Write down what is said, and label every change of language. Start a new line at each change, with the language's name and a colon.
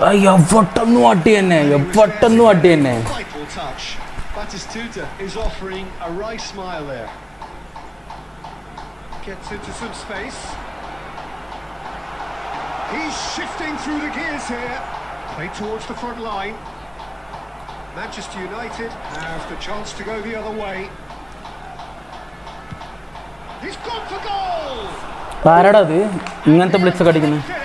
Malayalam: എവട്ടൊന്നും അടി തന്നെ, എവട്ടൊന്നും അടി തന്നെ.
English: Vital touch. Batistuta is offering a wry smile there. Gets into some space. He's shifting through the gears here. Play towards the front line. Manchester United have the chance to go the other way. He's gone for goal.
Malayalam: ആരാടാ അത് ഇങ്ങനത്തെ blitz അടിക്കുന്നത്?